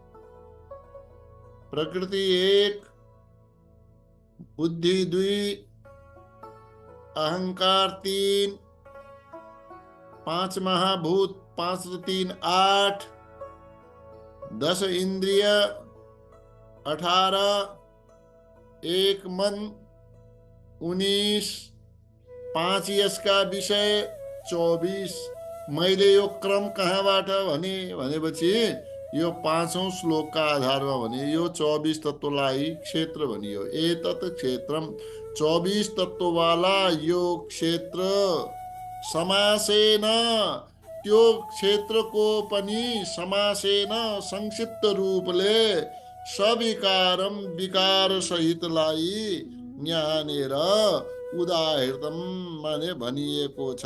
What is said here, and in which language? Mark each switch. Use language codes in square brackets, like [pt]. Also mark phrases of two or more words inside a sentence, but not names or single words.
[ne] प्रकृति 1, बुद्धि 2, अहंकार 3, 5 महाभूत 5 र 3 8, 10 इंद्रिय 18, 1 मन 19, 5 यसका विषय 24। मैले यो क्रम कहाँबाट भनेपछि यो 5औं श्लोकका आधारमा भने यो 24 तत्त्वलाई क्षेत्र भनियो। [sa] एतत् क्षेत्रम [ne] 24 तत्त्ववाला यो क्षेत्र समासेन त्यो क्षेत्रको पनि समासेन संक्षिप्त रूपले सविकारम विकार सहितलाई यहाँनिर उदाहृतम माने भनिएको छ।